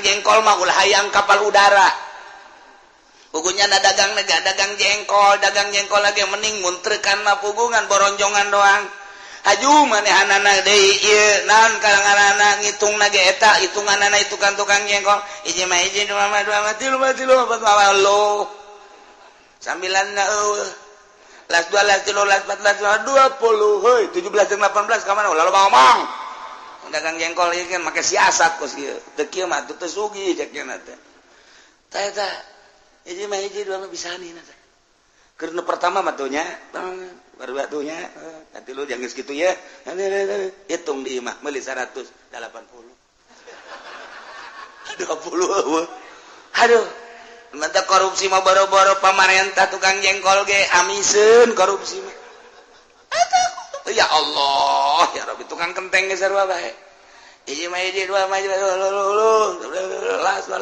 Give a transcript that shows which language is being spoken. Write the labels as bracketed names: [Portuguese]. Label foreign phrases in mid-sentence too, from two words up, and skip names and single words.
[Sundanese] jengkol mah ulah hayang kapal udara pugunya dagang jengkol lagi mending muntrekan mah pugungan boronjongan doang haju manehanana deui ieu naon kalangan ngitungna ge eta hitunganana itu kan tukang jengkol hiji mah hiji dua mah tilu opat mah lo sambilanna las 2 las 3 las 4 las 20 heuy 17 jeung 18 ka mana ulah loba ngomong dagang jengkol ieu kan make siasat kos ieu teu kieu mah teu sugih cek nya teh tah eta hiji mah hiji dua mah bisanina teh keur nu pertama mah tuh nya [Indonesian] baru batunya nanti lu jangan segitu ya [Sundanese] hitung di imah beli 180 20 aduh mantap korupsi mah boro-boro pamarentah tukang jengkol ge amisen korupsi mah [Arabic] ya Allah ya Rabbi [Sundanese] tukang kenteng ge sarua bae hiji mah hiji dua mah las